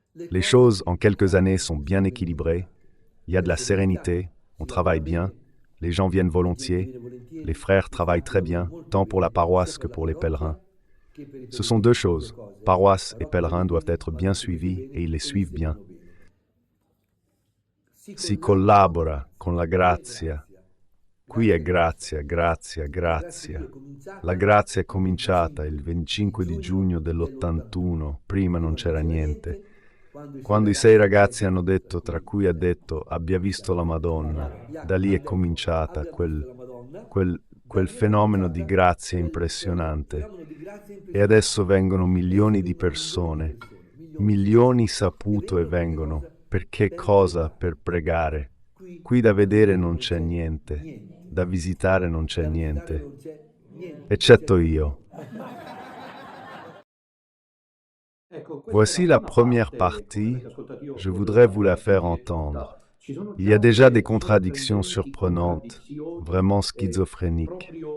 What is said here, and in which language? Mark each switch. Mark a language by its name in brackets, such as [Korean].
[French] Les choses, en quelques années, sont bien équilibrées. Il y a de la sérénité, on travaille bien, les gens viennent volontiers, les frères travaillent très bien, tant pour la paroisse que pour les pèlerins. Ce sont 2 choses. Paroisse et pèlerins doivent être bien suivis et ils les suivent bien. [Italian] Si collabora con la grazia. Qui è grazia, grazia, grazia. La grazia è cominciata il 25 di giugno dell'81, prima non c'era niente. Quando i 6 ragazzi hanno detto, tra cui ha detto, abbia visto la Madonna, da lì è cominciata quel fenomeno di grazia impressionante. E adesso vengono milioni di persone, milioni saputo e vengono. Per che cosa? Per pregare. Qui da vedere non c'è niente, da visitare non c'è niente, eccetto io. [French] Voici la première partie, je voudrais vous la faire entendre. Il y a déjà des contradictions surprenantes, vraiment schizophréniques.